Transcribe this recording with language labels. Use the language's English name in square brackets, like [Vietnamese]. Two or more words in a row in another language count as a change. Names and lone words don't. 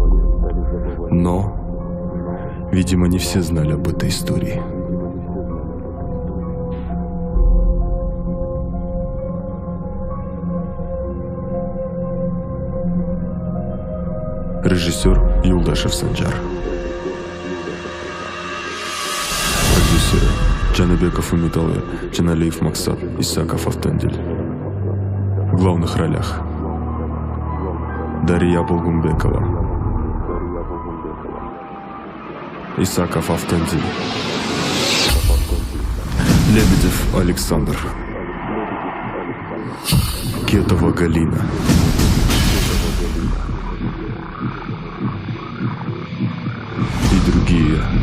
[Russian] Но, видимо, не все знали об этой истории. Режиссер Юлдашев Санжар. Продюсеры Джанабеков Умиталы, Джаналиев Максат, Исаков Автандиль. В главных ролях Дарья Булгумбекова, Исаков Автандиль, Лебедев Александр, Кетова Галина, и другие.